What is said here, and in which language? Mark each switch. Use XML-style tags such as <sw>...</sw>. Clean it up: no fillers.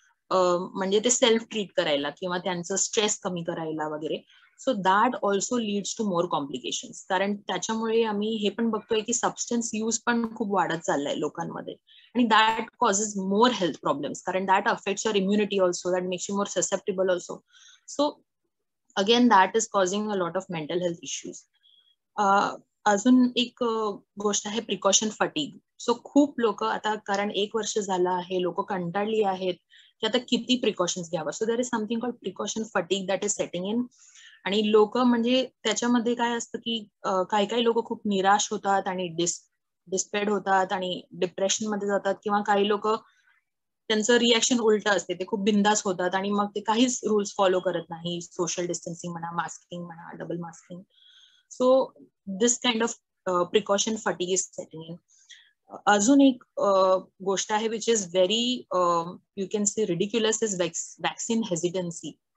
<mr>म्हणजे ते self treat करायला किंवा त्यांचं स्ट्रेस कमी करायला वगैरे.</mr> <en>So that also leads to more complications.</en> <mr>कारण त्याच्यामुळे आम्ही हे पण बघतोय की सबस्टन्स यूज पण खूप वाढत चाललाय लोकांमध्ये, आणि</mr> <en>That causes more health problems, कारण that affects your immunity also, that makes you more susceptible also. So again that is causing a lot of mental health issues.</en> <mr>अजून एक गोष्ट आहे प्रिकॉशन फटीग.</mr> <en>so</en> <mr>खूप लोक आता, कारण 1 वर्ष झालं आहे, लोक कंटाळली आहेत की आता किती प्रिकॉशन्स घ्यावं.</mr> <en>So there is something called precaution fatigue that is setting in.</en> <mr>आणि लोक म्हणजे त्याच्यामध्ये काय असतं की काही काही लोक खूप निराश होतात आणि डिस्पेड होतात आणि डिप्रेशन मध्ये जातात, किंवा काही लोक त्यांचं रिॲक्शन उलट असते, ते खूप बिंदास होतात आणि मग ते काहीच रूल्स फॉलो करत नाही, सोशल डिस्टन्सिंग म्हणा, मास्किंग म्हणा, double masking.</mr> <en>So this kind of precaution fatigue is setting in.</en> <mr>अजून एक गोष्ट आहे</mr> <en>Which is very you can say ridiculous is vaccine hesitancy.</en>